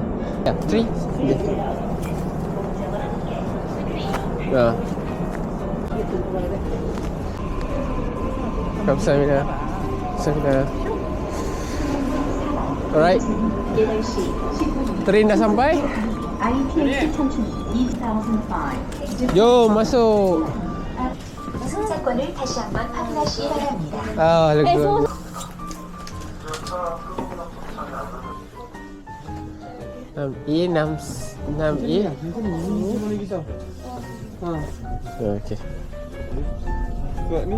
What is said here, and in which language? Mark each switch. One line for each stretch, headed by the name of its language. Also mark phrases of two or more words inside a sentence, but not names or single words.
English: 3. Kamsahamnida. Alright.
Malay: Train dah sampai. Jom masuk.
Korean: 승차권을 다시 한번 확인하시기 바랍니다.
Malay: Lega. Enam E. Okay. Buat ni.